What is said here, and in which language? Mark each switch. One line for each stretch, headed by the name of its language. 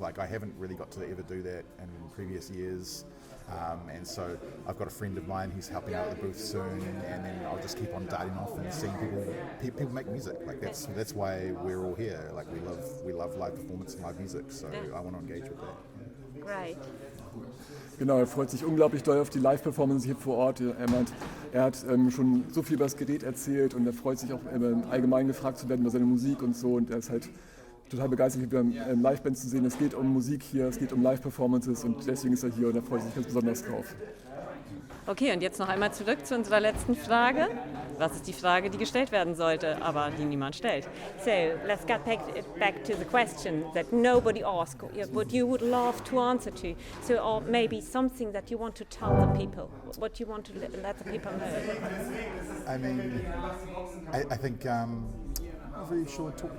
English: Like, I haven't really got to ever do that in previous years. And so I've got a friend of mine who's helping out at the booth soon, and then I'll just keep on darting off and seeing people make music. Like, that's why we're all here. Like, we love live performance and live music, so I want to engage with that. Right.
German: Genau, er freut sich unglaublich doll auf die Live-Performance hier vor Ort. Er meint, er hat schon so viel über das Gerät erzählt und er freut sich auch allgemein gefragt zu werden über seine Musik und so, und er ist halt total begeistert, wieder Live-Bands zu sehen. Es geht um Musik hier, es geht um Live-Performances, und deswegen ist er hier und er freut sich ganz besonders drauf. Okay, und jetzt noch einmal zurück zu unserer letzten Frage. Was ist die Frage, die gestellt werden sollte, aber die niemand stellt?
English: So, let's get back to the question that nobody asked, what you would love to answer to. So, or maybe something that you want to tell the people, what you want to let the people know. I mean, I think I'm not really sure.